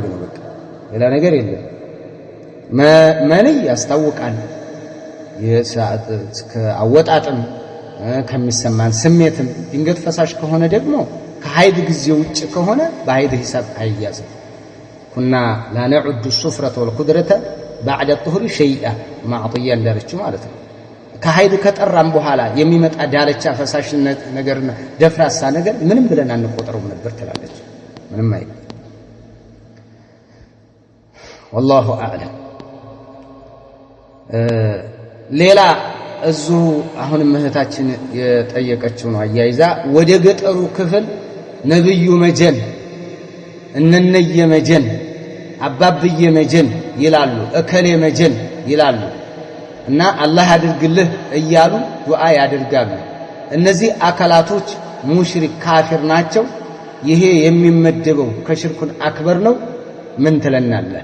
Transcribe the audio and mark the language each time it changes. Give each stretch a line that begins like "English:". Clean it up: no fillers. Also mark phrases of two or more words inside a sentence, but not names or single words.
Amharic: ነው በቃ ሌላ ነገር የለም። መንይ ያስታውቃል። የሰዓት ከአወጣጥም ከሚሰማን ስሜትም ድንገት ፈሳሽ ከሆነ ደግሞ ከሐይድ ጊዜ ውጭ ከሆነ በሐይድ ሂሳብ አይያዝም።
Arabic: كنا لا نعد الصفرة والقدرة بعد الطهر شيئا
Amharic: ማዕጥያ እንዳለችው ማለት ነው። ከሐይድ ከጠራም በኋላ የሚመጣ ዳለቻ ፈሳሽነት ነገርና ደፍራሳ ነገር ምንም ብለን አንቆጥረውም ነበር ትላለች። ምንም አይደል።
Arabic: والله اعلم።
Amharic: ሌላ እዙ አሁን እህታችን የጠየቀችው ነው አያይዛ ወደ ገጠሩ ክፍል ነብዩ መጀን እነነየ መጀን አባብየ መጀን ይላሉ፣ እከሌ መጀን ይላሉ እና አላህ ያድርግልህ እያሉ ዱዓ ያደርጋሉ። እነዚህ አካላቶች
Arabic: مشرك كافر
Amharic: ናቸው። ይሄ የሚመደበው
Arabic: الشرك الأكبر
Amharic: ነው። ምን ትለናለህ?